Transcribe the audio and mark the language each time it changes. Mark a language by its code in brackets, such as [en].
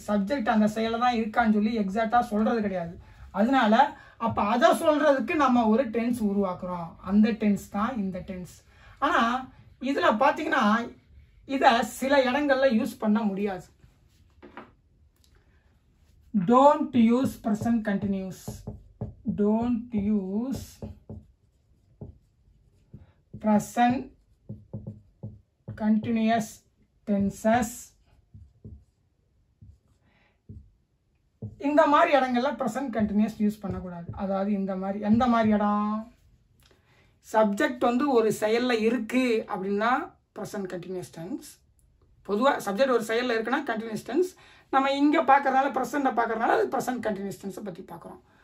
[ta] Subject அந்த செயலில் தான் இருக்கான்னு சொல்லி எக்ஸாக்டாக சொல்கிறது கிடையாது. அதனால அப்போ அதை சொல்கிறதுக்கு நம்ம ஒரு டென்ஸ் உருவாக்குறோம். அந்த டென்ஸ் தான் இந்த டென்ஸ். ஆனால் இதில் பார்த்தீங்கன்னா இதை சில இடங்களில் யூஸ் பண்ண முடியாது. [en] Don't use present continuous. Don't use present continuous tenses. [ta] இந்த மாதிரி இடங்கள்ல present continuous யூஸ் பண்ணக்கூடாது. அதாவது இந்த மாதிரி எந்த மாதிரி இடம், சப்ஜெக்ட் வந்து ஒரு செயல்ல இருக்கு அப்படின்னா present continuous tense. பொதுவாக சப்ஜெக்ட் ஒரு செயல்ல இருக்குன்னா continuous tense. நம்ம இங்கே பார்க்கறதுனால ப்ரெசண்ட்டை பார்க்கறதுனால அது ப்ரெசன்ட் கண்டினியூஸ் டென்ஸை பற்றி பார்க்குறோம்.